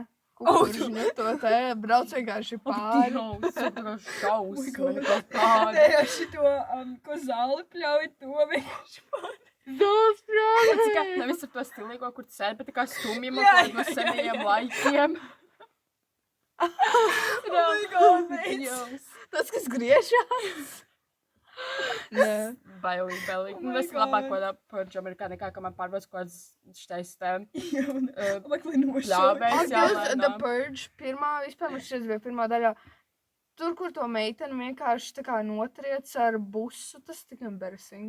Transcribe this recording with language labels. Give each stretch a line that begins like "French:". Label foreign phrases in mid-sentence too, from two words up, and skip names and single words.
Latvian: Kukuržiņu to te. Brauc vienkārši pāri. Šausmīgi. Nē, ar šito, ko zāli pļauj, to vienkārši pāri. Zāles pļauj! Nevis ar to stilīgo, kur tu sēdi, bet tā kā stumjam kaut no senajiem laikiem.
English: Oh my God, mate.
Latvian: Tas, kas griežās. Nē. Bailīgi. Es labāk kodā purģu Amerikā nekā, ka man pārbaudas kaut kāds štais pļāvēs. The Purge pirmā, vispār man šķiet bija pirmā daļā. Tur, kur to meiteni vienkārši tā kā notriec ar busu, tas tik embarrassing.